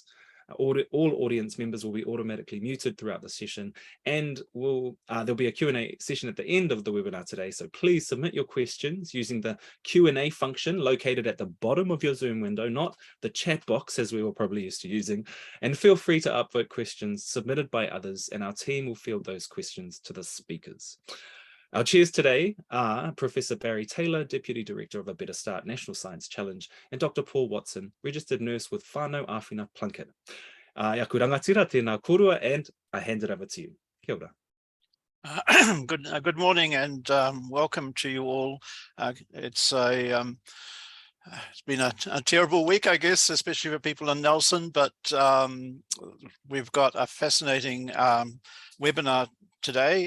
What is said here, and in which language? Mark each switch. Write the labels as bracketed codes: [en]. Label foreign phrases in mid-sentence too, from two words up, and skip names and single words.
[en] All audience members will be automatically muted throughout the session, and there'll be a Q&A session at the end of the webinar today, so please submit your questions using the Q&A function located at the bottom of your Zoom window, not the chat box as we were probably used to using, and feel free to upvote questions submitted by others, and our team will field those questions to the speakers. Our chairs today are Professor Barry Taylor, Deputy Director of A Better Start National Science Challenge, and Dr. Paul Watson, Registered Nurse with Whānau Āwhina Plunket. [mi] Ia ku rangatira tēnā korua, [en] and I hand it over to you. [mi] Kia ora. [en] Good morning and welcome to you all. It's been a terrible week, I guess, especially for people in Nelson, but we've got a fascinating webinar today.